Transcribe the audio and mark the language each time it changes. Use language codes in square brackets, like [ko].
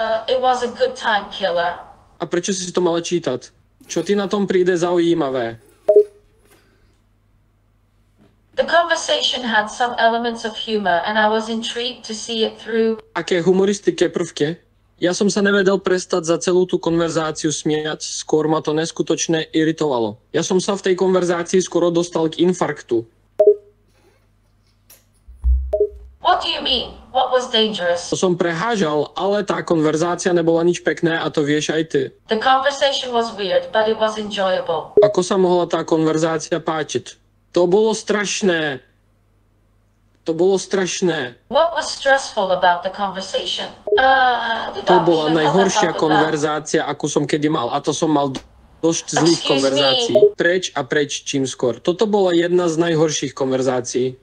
[en] It was a good time, killer. [sk] A prečo si to mala čítať? Čo ti na tom príde zaujímavé? [en] The conversation had some elements of humor, and I was intrigued to see it through. [sk] Aké humoristické prvky? Ja som sa nevedel prestať za celú tú konverzáciu smiať, skôr ma to neskutočne iritovalo. Ja som sa v tej konverzácii skoro dostal k infarktu. [en] What do you mean? What was dangerous? [sk] To som prehážal, ale tá konverzácia nebola nič pekné a to vieš aj ty. [en] The conversation was weird, but it was enjoyable. [sk] Ako sa mohla tá konverzácia páčiť? To bolo strašné. To bolo strašné. [en] What was stressful about the conversation? [sk] To bola najhoršia konverzácia, akú som kedy mal. A to som mal dosť zlých konverzácií. Preč a preč čím skôr. Toto bola jedna z najhorších konverzácií.